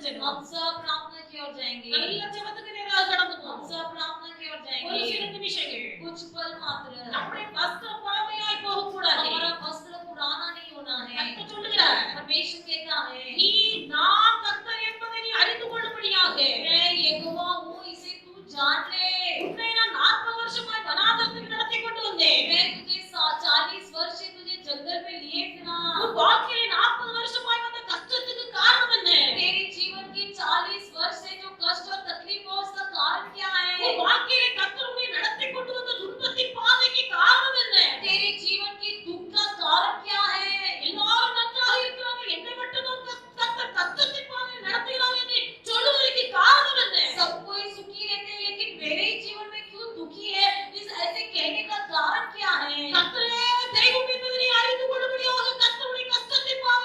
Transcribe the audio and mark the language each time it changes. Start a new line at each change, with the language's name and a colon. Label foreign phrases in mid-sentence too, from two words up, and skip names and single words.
Tamil: போவோம்.
Hindi: हम सब प्रार्थना की ओर जाएंगे,
Tamil: நல்ல ஜெபத்துக்கு நேராக கடந்து
Hindi: हम
Tamil: போவோம்.
Hindi: सब प्रार्थना की ओर
Tamil: ஒரு
Hindi: जाएंगे।
Tamil: சில நிமிஷங்கள்
Hindi: कुछ पल मात्र,
Tamil: நம்முடைய வஸ்திரம் பழமையாய் போகக்கூடாது.
Hindi: हमारा वस्त्र पुराना नहीं होना है।
Tamil: கர்த்தர் சொல்லுகிறார்,
Hindi: परमेश्वर कहता है,
Tamil: நீ நான் கர்த்தர் என்பதை நீ அறிந்து கொள்ளும்படியாக
Hindi: मैं यहोवा हूँ, इसे तू जान ले।
Tamil: உன்னை நான் 40 வருஷமாய் வனாந்தரத்தில் நடத்தி கொண்டு வந்தேன்.
Hindi: मैं तुझे 40 वर्ष से तुझे जंगल में लिए फिरा।
Tamil: உன் வாழ்க்கையிலே 40 வருஷமாய் வந்த கஷ்டத்துக்கு காரணம் என்ன?
Hindi: तेरे जीवन के 40 वर्ष से जो कष्ट और तकलीफ हो, उसका कारण क्या है?
Tamil: உன் வாழ்க்கையிலே கர்த்தர் உன்னை நடத்தி கொண்டு வந்த துன்பத்தின் பாதைக்கு காரணம் என்ன?
Hindi: तेरे जीवन के दुख का कारण क्या है?
Tamil: எல்லாரும் நன்றாக இருக்கிறார்கள், என்னை மட்டும் தான் கர்த்தர் கஷ்டத்தின் பாதையில் நடத்துகிறார் என்று சொல்லுவதற்கு காரணம் என்ன?
Hindi: सब कोई सुखी रहते हैं, लेकिन मेरे ही जीवन में क्यों दुखी है? इस ऐसे कहने का कारण क्या है?
Tamil: கர்த்தரே தெய்வம் என்பதை நீ அறிந்து கொள்ளும்படியாக கர்த்தருடைய கஷ்டத்தின்